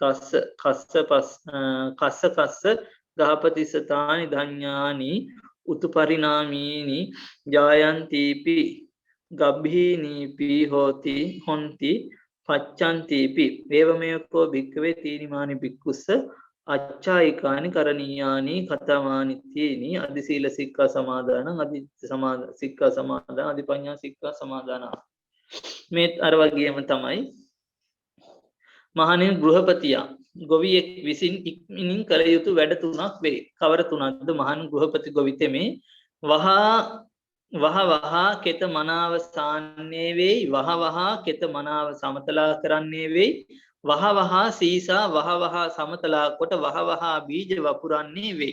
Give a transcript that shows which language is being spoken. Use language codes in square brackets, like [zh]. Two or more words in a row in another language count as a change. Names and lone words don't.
[pi] කස්ස ගහපතිස්සතානි ධඤ්ඤානි උතුපරිණාමීනි ජායන්තිපි ගබ්භීනීපි හොන්ති පච්ඡන්තිපි ඒවමයකෝ භික්කවේ තීනිමානි භික්ඛුස්ස අච්චායිකානි කරණීයානි කතමානි තීනි අදිසීල සික්ඛා සමාදානං සික්ඛා සමාදාන අදිපඤ්ඤා සික්ඛා සමාදාන. [si] මේ අර වගේම තමයි මහණෙනි ගෘහපතියා ගොවියෙක් විසින් ඉක්මනින් කළ යුතු වැඩ තුනක් වේ. කවර තුනක්ද? මහණ ගෘහපති ගොවිතෙමේ වහවහා කෙත මනාව සාන්නේ වෙයි, වහවහා කෙත මනාව සමතලා කරන්නේ වෙයි, වහවහා සීසා වහවහා සමතලා කොට වහවහා බීජ වපුරන්නේ වෙයි.